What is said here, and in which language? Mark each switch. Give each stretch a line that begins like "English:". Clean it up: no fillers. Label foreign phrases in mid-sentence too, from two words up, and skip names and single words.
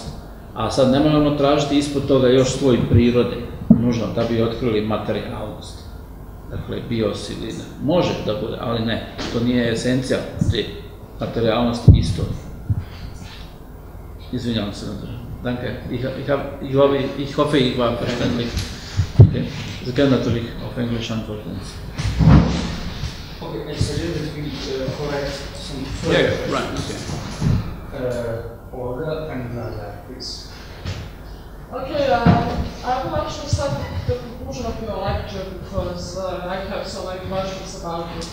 Bosnian: A sad ne možemo tražiti ispod toga još sloj prirode, nužno, da bi otkrili materijalnost. Dakle, bios ili ne. Može da bude, ali ne. To nije esencija te materijalnosti istorije. Izvinjavam se na to.
German: Danke. Ich hoffe, ich war verständlich. Okay. Sie können natürlich auf Englisch antworten.
English: Okay, I suggest that we correct some further right, okay. Order and that, please. Okay, I will actually start with the conclusion of your lecture because I have so many questions about it.